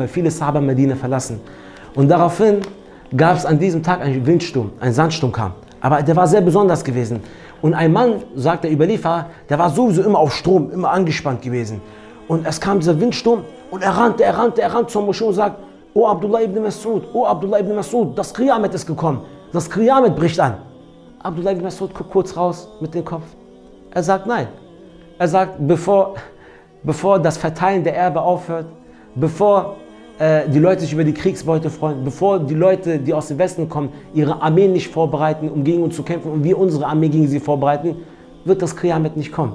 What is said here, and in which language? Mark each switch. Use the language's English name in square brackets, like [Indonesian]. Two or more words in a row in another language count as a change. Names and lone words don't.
[German] Viele Sahaba Medina verlassen. Und daraufhin gab es an diesem Tag einen Windsturm, ein Sandsturm kam. Aber der war sehr besonders gewesen. Und ein Mann, sagt der Überlieferer, der war sowieso immer auf Strom, immer angespannt gewesen. Und es kam dieser Windsturm und er rannte zur Moschee und sagt, O Abdullah ibn Mas'ud, das Qiyamet ist gekommen. Das Qiyamet bricht an. Abdullah ibn Mas'ud guckt kurz raus mit dem Kopf. Er sagt nein. Er sagt, bevor das Verteilen der Erbe aufhört, bevor die Leute sich über die Kriegsbeute freuen, bevor die Leute, die aus dem Westen kommen, ihre Armeen nicht vorbereiten, um gegen uns zu kämpfen und wir unsere Armee gegen sie vorbereiten, wird das Qiyamet nicht kommen.